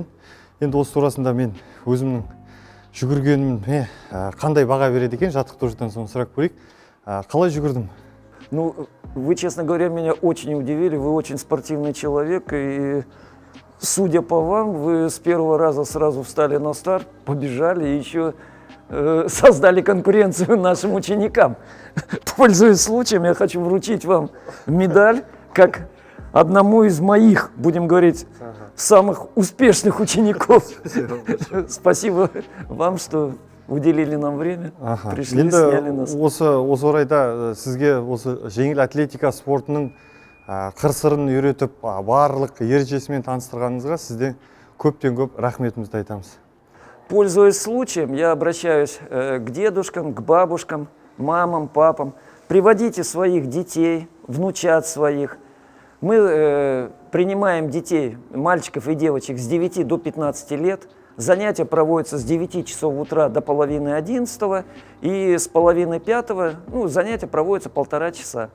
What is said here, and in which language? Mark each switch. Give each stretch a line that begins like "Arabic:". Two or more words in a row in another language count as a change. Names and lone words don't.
Kazakh: Енді осы турасында мен өзімнің жүгіргеніме қандай баға береді екен, жаттықтырушыдан соны сұрап көрейік. Қалай жүгірдім?
Russian: Ну, вы, честно говоря, меня очень удивили. Вы очень спортивный человек, и судя по вам, вы с первого раза сразу встали на старт, побежали и еще создали конкуренцию нашим ученикам. Пользуясь случаем, я хочу вручить вам медаль как одному из моих, будем говорить, самых успешных учеников. Спасибо вам, что уделили нам время, пришли, сняли нас.
Kazakh: Осы орайда сізге осы жеңіл атлетика спортының қыр-сырын үйретіп, барлық ережесімен таныстырғаныңызға сізден көптен көп рахметімізді айтамыз.
Russian: Пользуясь случаем, я обращаюсь к дедушкам, к бабушкам, мамам, папам. Приводите своих детей, внучат своих. Мы принимаем детей, мальчиков и девочек с 9 до 15 лет. Занятия проводятся с 9 часов утра до половины 11, и с половины 5, занятия проводятся 1,5 часа.